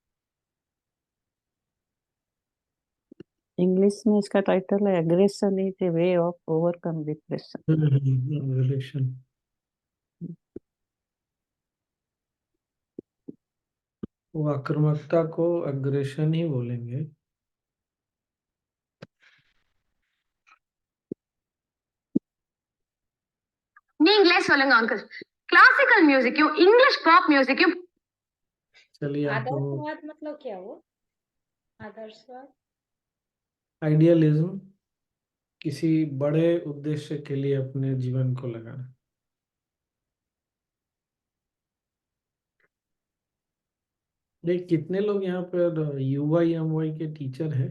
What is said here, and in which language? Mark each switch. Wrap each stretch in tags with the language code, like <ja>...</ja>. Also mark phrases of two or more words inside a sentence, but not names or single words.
<hi>इंग्लिश में इसका टाइटल है</hi> <en>aggression is a way of overcome depression.</en> <hi>रिलेशन। वो आक्रामकता को अग्रेशन ही बोलेंगे।</hi> <ta>நீங்களே சொல்லுங்க அங்கிள், கிளாசிக்கல் மியூசிக்கும் இங்கிலீஷ் பாப் மியூசிக்கும்</ta> <hi>चलिए आप लोगों आदर्शवाद मतलब क्या वो? आदर्शवाद आइडियलिज्म, किसी बड़े उद्देश्य के लिए अपने जीवन को लगाना। देख कितने लोग यहाँ पर UIMY के टीचर हैं।</hi>